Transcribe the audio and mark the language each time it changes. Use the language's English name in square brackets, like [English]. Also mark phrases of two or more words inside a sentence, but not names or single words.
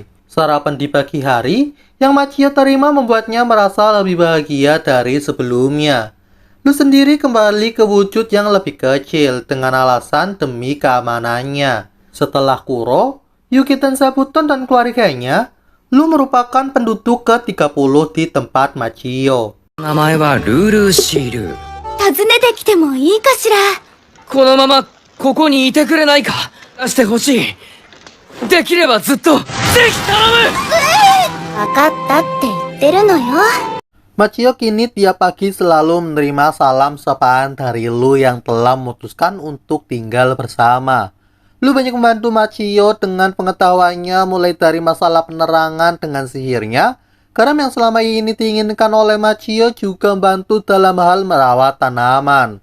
[Indonesian] Sarapan di pagi hari yang Machio terima membuatnya merasa lebih bahagia dari sebelumnya. Lu sendiri kembali ke wujud yang lebih kecil dengan alasan demi keamanannya. Setelah Kuro, Yuki dan Sabuton dan keluarganya, Lu merupakan penduduk ke-30 di tempat Machio. [Japanese] 名前はルールーシール。訪ねてきてもいいかしら。このままここにいてくれないか。出してほしい。できればずっと。ぜひ頼む。わかったって言ってるのよ。 [Indonesian] Machio kini tiap pagi selalu menerima salam sapaan dari Lu yang telah memutuskan untuk tinggal bersama. Lu banyak membantu Machio dengan pengetahuannya mulai dari masalah penerangan dengan sihirnya, garam yang selama ini diinginkan oleh Machio juga membantu dalam hal merawat tanaman.